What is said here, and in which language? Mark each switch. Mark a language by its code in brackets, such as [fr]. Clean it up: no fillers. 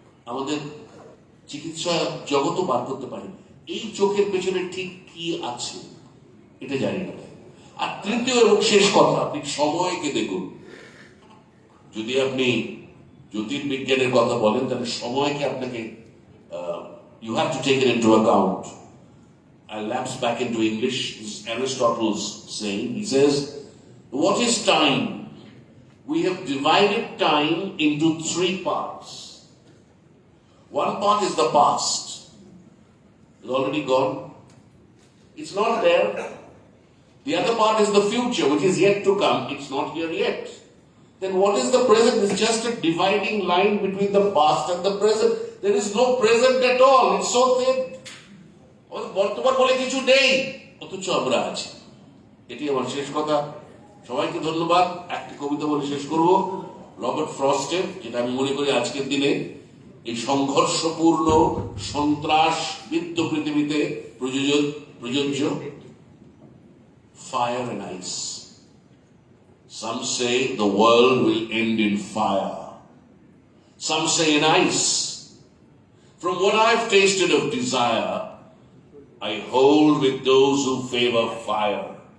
[bn] আমাদের চিকিৎসা জগতও বার করতে পারে এই চোখের পেছনে ঠিক কি আছে, এটা জানি না। আর তৃতীয় এবং শেষ কথা, আপনি সময়কে দেখুন। যদি আপনি জ্যোতির্বিজ্ঞানের কথা বলেন, তাহলে সময়কে আপনাকে [en] you have to take it into account. I lapse back into English. This is Aristotle's saying. He says, what is time? We have divided time into 3 parts. One part is the past. is already gone. It's not there. The other part is the future, which is yet to come. It's not here yet. Then what is the present? It's just a dividing line between the past and the present. There is no present at all. It's so thin. [bn] বর্তমান বলে কিছু নেই, অথচ আমরা আছি। এটি আমার শেষ কথা। সবাইকে ধন্যবাদ। একটি কবিতা বলে শেষ করব, রবার্ট ফ্রস্টের, যেটা আমি মনে করি আজকের দিনে এই সংঘর্ষপূর্ণ সন্ত্রাসবিদ্ধ পৃথিবীতে প্রযোজ্য। [en] Fire and ice. Some say the world will end in fire. Some say in ice. From what I've tasted of desire, I hold with those who favor fire.